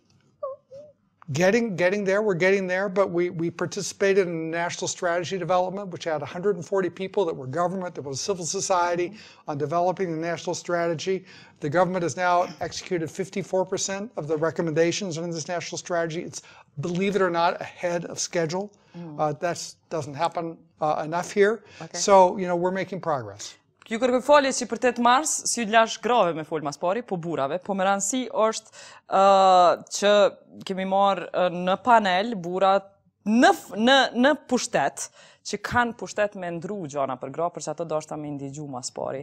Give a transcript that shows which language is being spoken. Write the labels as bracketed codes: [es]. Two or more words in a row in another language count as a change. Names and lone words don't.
[en] Getting there, we're getting there, but we participated in national strategy development, which had 140 people that were government, that was civil society, on developing the national strategy. The government has now executed 54% of the recommendations in this national strategy. It's, believe it or not, ahead of schedule. That doesn't happen enough here. Okay. So, you know, we're making progress. [sq] Ju kërkoj falje që për 8 mars, si lash grave me fol mas pari, po burrave, po më rëndësi është që kemi marrë në panel burrat në pushtet, që kanë pushtet me ndru gjana për gra, përse ato dashta me ndigju mas pari.